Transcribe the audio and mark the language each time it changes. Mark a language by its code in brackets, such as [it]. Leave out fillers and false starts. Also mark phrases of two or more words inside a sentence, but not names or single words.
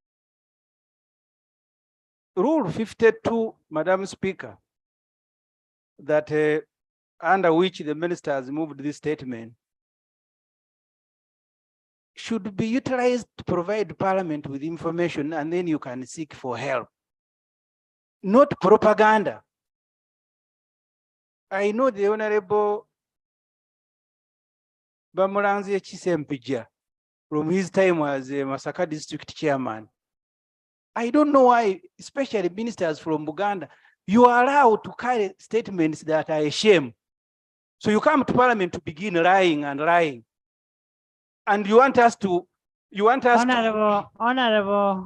[en] Rule 52, Madam Speaker, that under which the minister has moved this statement, should be utilized to provide Parliament with information, and then you can seek for help. Not propaganda. I know the Honorable Bamuranzi Chisempija from his time as a Masaka district chairman. I don't know why, especially ministers from Uganda, you are allowed to carry statements that are a shame. So you come to Parliament to begin lying and lying. And you want us to, Honorable.